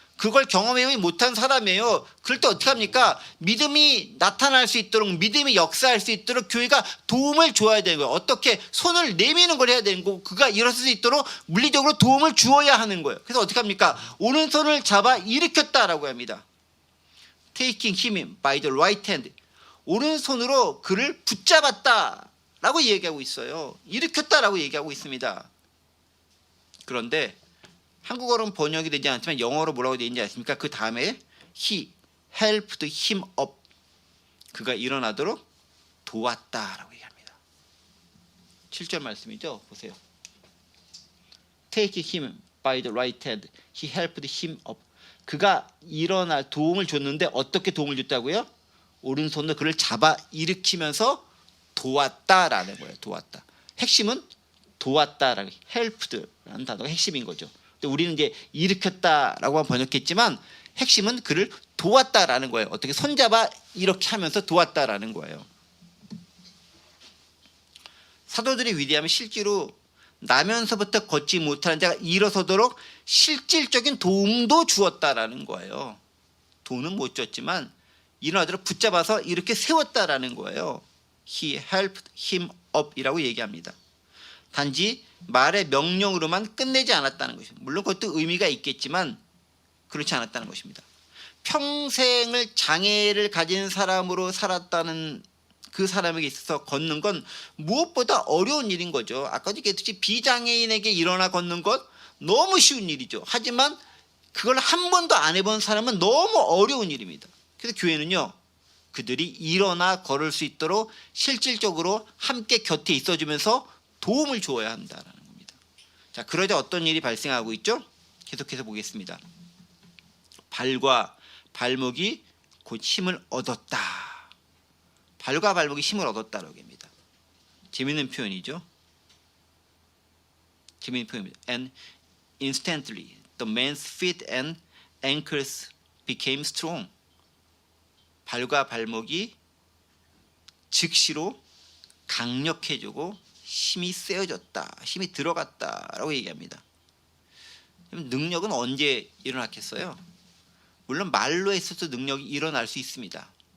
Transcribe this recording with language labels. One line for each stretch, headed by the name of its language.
Korean: 그걸 경험해 못한 사람이에요. 그럴 때 어떻게 합니까? 믿음이 나타날 수 있도록, 믿음이 역사할 수 있도록 교회가 도움을 줘야 되는 거예요. 어떻게 손을 내미는 걸 해야 되는 거고, 그가 일어설 수 있도록 물리적으로 도움을 주어야 하는 거예요. 그래서 어떻게 합니까? 오른손을 잡아 일으켰다라고 합니다.
English: Taking him by the right hand.
Korean: 오른손으로 그를 붙잡았다라고 얘기하고 있어요. 일으켰다라고 얘기하고 있습니다. 그런데 한국어로는 번역이 되지 않지만 영어로 뭐라고 되어 있는지 아십니까? 그 다음에
English: he helped him up.
Korean: 그가 일어나도록 도왔다라고 얘기합니다. 7절 말씀이죠. 보세요.
English: Take him by the right hand. He helped him up.
Korean: 그가 일어나 도움을 줬는데 어떻게 도움을 줬다고요? 오른손으로 그를 잡아 일으키면서 도왔다라는 거예요. 도왔다. 핵심은 도왔다라는 helped라는 단어가 핵심인 거죠. 근데 우리는 이제 일으켰다라고만 번역했지만 핵심은 그를 도왔다라는 거예요. 어떻게 손잡아 이렇게 하면서 도왔다라는 거예요. 사도들의 위대함이 실제로 나면서부터 걷지 못하는 자가 일어서도록 실질적인 도움도 주었다라는 거예요. 돈은 못 줬지만 일어나도록 붙잡아서 이렇게 세웠다라는 거예요.
English: He helped him up
Korean: 이라고 얘기합니다. 단지 말의 명령으로만 끝내지 않았다는 것입니다. 물론 그것도 의미가 있겠지만 그렇지 않았다는 것입니다. 평생을 장애를 가진 사람으로 살았다는 그 사람에게 있어서 걷는 건 무엇보다 어려운 일인 거죠. 아까도 얘기했듯이 비장애인에게 일어나 걷는 것 너무 쉬운 일이죠. 하지만 그걸 한 번도 안 해본 사람은 너무 어려운 일입니다. 그래서 교회는요, 그들이 일어나 걸을 수 있도록 실질적으로 함께 곁에 있어주면서 도움을 주어야 한다는 겁니다. 자, 그러자 어떤 일이 발생하고 있죠? 계속해서 보겠습니다. 발과 발목이 곧 힘을 얻었다. 발과 발목이 힘을 얻었다라고 합니다. 재미있는 표현이죠. 재미있는 표현입니다.
English: And instantly the man's feet and ankles became strong.
Korean: 발과 발목이 즉시로 강력해지고 힘이 세어졌다, 힘이 들어갔다라고 얘기합니다. 능력은 언제 일어났겠어요? 물론 말로 했어도 능력이 일어날 수 있습니다.